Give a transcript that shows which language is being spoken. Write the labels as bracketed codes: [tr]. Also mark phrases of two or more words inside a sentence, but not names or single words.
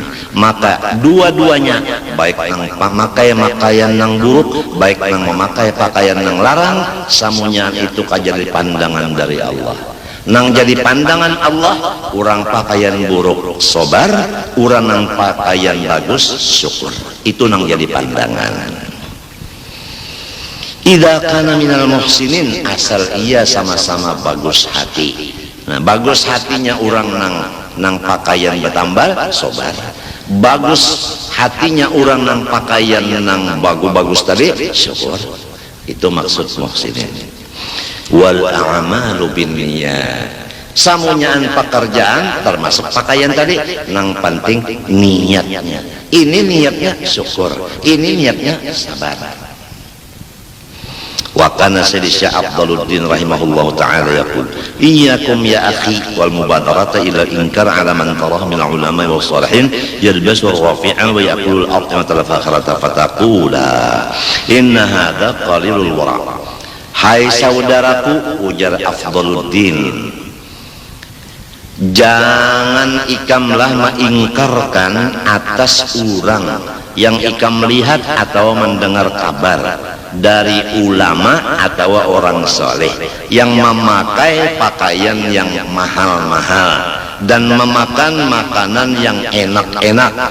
[bjn] Maka dua-duanya, baik nang memakai pakaian nang buruk, baik nang memakai pakaian nang larang, samunya itu kajadi pandangan dari Allah. Nang jadi pandangan Allah, orang pakaian buruk sobar, orang nang pakaian bagus syukur. Itu nang jadi pandangan. [ar] إذا كان من المحسنين, [bjn] asal ia sama-sama bagus hati. Nah, bagus hatinya orang nang pakaian bertambal sobar. Bagus hatinya orang nang pakaian nang bagus-bagus tadi syukur. Itu maksud muhsinin. [ar] والأعمال بالنيات. [bjn] Samunyaan pekerjaan termasuk pakaian tadi, nang penting niatnya. [id] Ini niatnya syukur, ini niatnya sabar. [ar] وكان سيدي الشيخ أفضل الدين رحمه الله تعالى يقول إياكم يا أخي والمبادرة إلى الإنكار على من تراه من العلماء والصالحين يلبس رفيعا ويقول الأرض فاخرة فتقول إن هذا قليل الورع. [bjn] Hai saudaraku, ujar Afdaluddin, jangan ikamlah mengingkarkan atas orang yang ikam melihat atau mendengar kabar dari ulama atau orang soleh yang memakai pakaian yang mahal-mahal dan memakan makanan yang enak-enak,